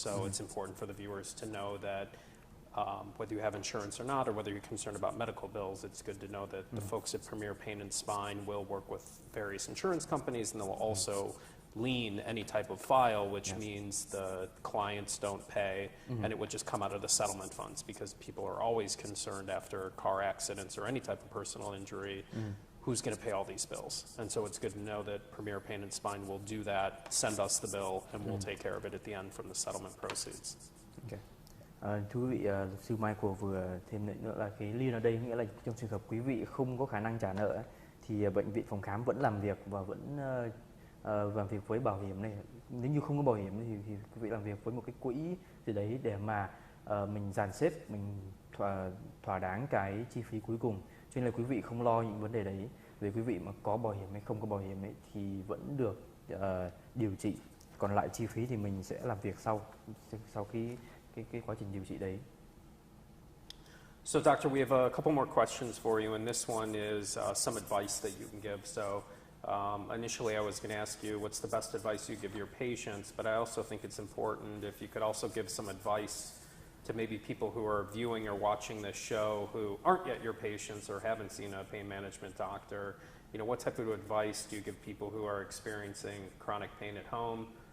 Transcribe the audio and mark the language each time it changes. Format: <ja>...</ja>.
<en>So it's important for the viewers to know that whether you have insurance or not, or whether you're concerned about medical bills, it's good to know that the folks at Premier Pain and Spine will work with various insurance companies, and they will also lien any type of file, which means the clients don't pay, and it would just come out of the settlement funds, because people are always concerned after car accidents or any type of personal injury, who's going to pay all these bills. And so it's good to know that Premier Pain and Spine will do that, send us the bill, and we'll take care of it at the end from the settlement proceeds. Okay.</en> <vi>Thưa quý vị, luật sư Michael vừa thêm nữa là cái lien ở đây nghĩa là trong trường hợp quý vị không có khả năng trả nợ thì bệnh viện phòng khám vẫn làm việc và vẫn làm việc với bảo hiểm này. Nếu như không có bảo hiểm thì quý vị làm việc với một cái quỹ gì đấy để mà mình dàn xếp, mình thỏa đáng cái chi phí cuối cùng. Cho nên là quý vị không lo những vấn đề đấy. Về quý vị mà có bảo hiểm hay không có bảo hiểm ấy, thì vẫn được điều trị. Còn lại chi phí thì mình sẽ làm việc sau cái quá trình điều trị đấy.</vi> <en>So, Doctor, we have a couple more questions for you, and this one is some advice that you can give. So, initially I was going to ask you what's the best advice you give your patients, but I also think it's important if you could also give some advice to maybe people who are viewing or watching this show who aren't yet your patients or haven't seen a pain management doctor. What type of advice do you give people who are experiencing chronic pain at home,</en>